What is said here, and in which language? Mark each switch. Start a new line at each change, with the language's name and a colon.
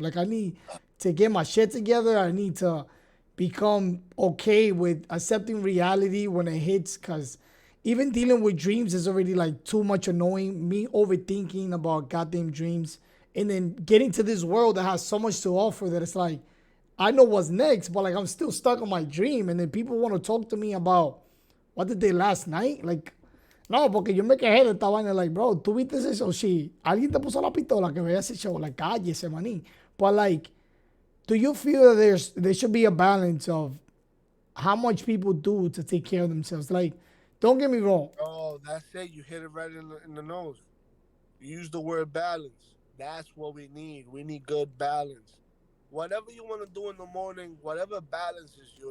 English: Like, I need to get my shit together. I need to become okay with accepting reality when it hits, because even dealing with dreams is already like too much annoying. Me overthinking about goddamn dreams and then getting to this world that has so much to offer that it's like, I know what's next, but like I'm still stuck on my dream. And then people want to talk to me about what did they last night?
Spanish: Like, no, porque yo me quejé de esta vaina.
English: Like, bro,
Spanish: ¿tú viste ese show? Sí. Alguien te puso la pistola que vea ese show. Like, cállese, maní.
English: But like, do you feel that there should be a balance of how much people do to take care of themselves? Like, Don't get me wrong. Oh, that's it. You hit it right in the nose. You use the word balance. That's what we need. We need good balance. Whatever you want to do in the morning, whatever balances you.